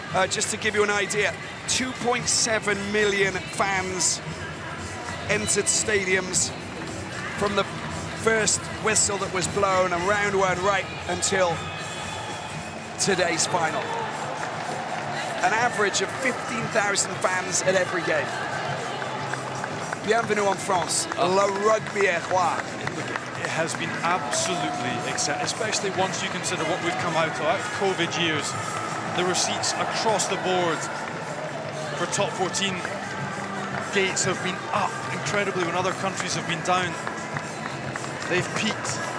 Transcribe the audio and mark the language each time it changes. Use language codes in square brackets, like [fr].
[en] Just to give you an idea, 2.7 million fans entered stadiums from the first whistle that was blown in round one right until today's final. An average of 15,000 fans at every game. [fr] Bienvenue en France, le rugby est roi. [en] It has been absolutely exciting, especially once you consider what we've come out of COVID years. The receipts across the board for top 14 gates have been up incredibly when other countries have been down. They've peaked.